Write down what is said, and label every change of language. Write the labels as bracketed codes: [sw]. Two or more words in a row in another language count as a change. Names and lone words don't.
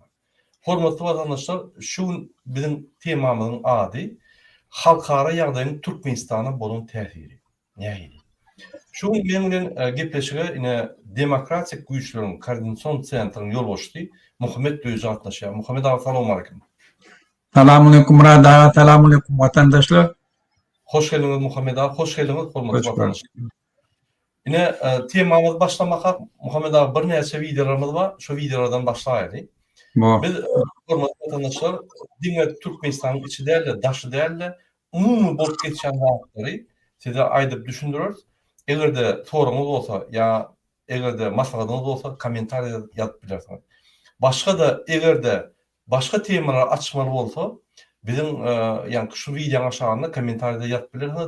[tk] Hormatly vatandaşlar, şu gün biziň temamyzyň ady halkara ýagdaýyň Türkmenistana bolan täsiri. Nähili? Şu gün men bilen gepleşige ine Demokratik Güýçleriň Koordinasiýon Centrynyň ýolbaşçysy Muhammed Döýüz gatnaşýar. Muhammed aga, salam aleykum. [tr] Selamünaleyküm Murat ağa, selamünaleyküm vatandaşlar. Hoş geldiniz Muhammed ağa, hoş geldiniz hormatly Hoş bulduk. vatandaşlar. Yine temamız başlamak Muhammed ağa bir näçe videolarımız var. [tk] Şu videolardan başlaýaly. Bu. Biz hormatly vatandaşlar diňe Türkmenistanyň içi däl, daşy däl, umumy bolup geçen wagtlary size aýdyp düşündürür. Egerde soruňyz bolsa ýa egerde maslahatyňyz bolsa kommentariýa ýazyp bilersiňiz. Başga da egerde başga temalar açmaly bolsa biziň ýani şu videoň aşagynda kommentariýa ýazyp bilersiňiz.